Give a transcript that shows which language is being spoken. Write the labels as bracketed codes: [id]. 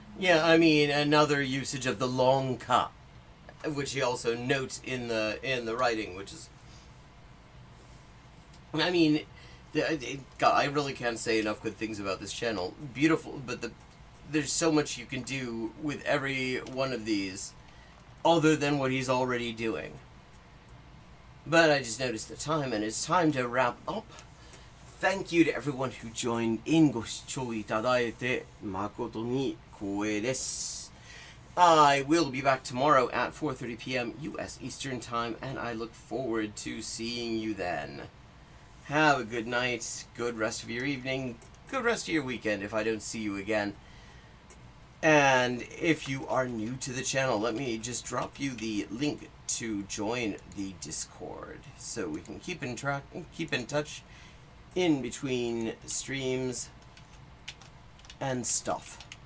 [en] Yeah, I mean, another usage of the long ka, which he also notes in the writing, which is, I mean, God, I really can't say enough good things about this channel. Beautiful, but there's so much you can do with every one of these, other than what he's already doing. But I just noticed the time, and it's time to wrap up. Thank you to everyone who joined in. [ja] ご視聴いただいて誠に光栄です。 [en] I will be back tomorrow at 4:30 p.m. U.S. Eastern Time, and I look forward to seeing you then. Have a good night, good rest of your evening, good rest of your weekend if I don't see you again. And if you are new to the channel, let me just drop you the link to join the Discord so we can keep in touch in between streams and stuff.